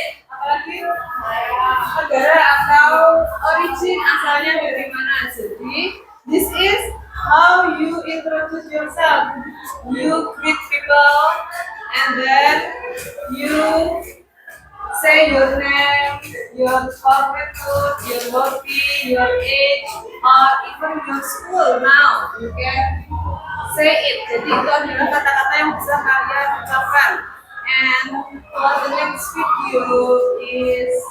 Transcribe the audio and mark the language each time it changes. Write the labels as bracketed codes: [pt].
[id] Apalagi negara atau origin asalnya dari mana. [en] Jadi, this is how you introduce yourself. You greet people and then you say your name, your favorite food, your hobby, your age, or even your school now. You can say it. [id] Jadi itu adalah kata-kata yang bisa kalian ucapkan. [en] And for the next video is